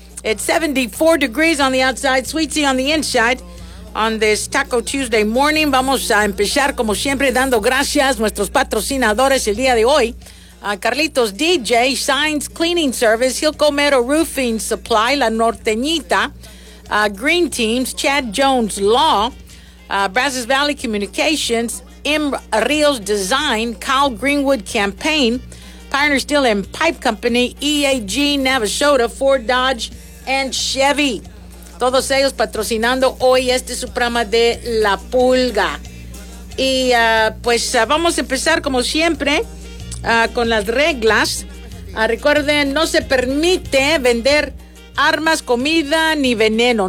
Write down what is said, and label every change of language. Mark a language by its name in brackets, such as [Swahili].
[English] It's 74 degrees on the outside, sweet tea on the inside, on this Taco Tuesday morning. [Spanish] Vamos a empezar, como siempre, dando gracias a nuestros patrocinadores el día de hoy. [English] Carlitos DJ, Signs Cleaning Service, Hilco Metal Roofing Supply, La Norteñita, Green Teams, Chad Jones Law, Brazos Valley Communications, M. Rios Design, Kyle Greenwood Campaign, Pioneer Steel and Pipe Company, EAG Navasota, Ford Dodge, and Chevy. [Spanish] Todos ellos patrocinando hoy este su programa de La Pulga. Y vamos a empezar como siempre con las reglas. Recuerden, no se permite vender armas, comida ni veneno.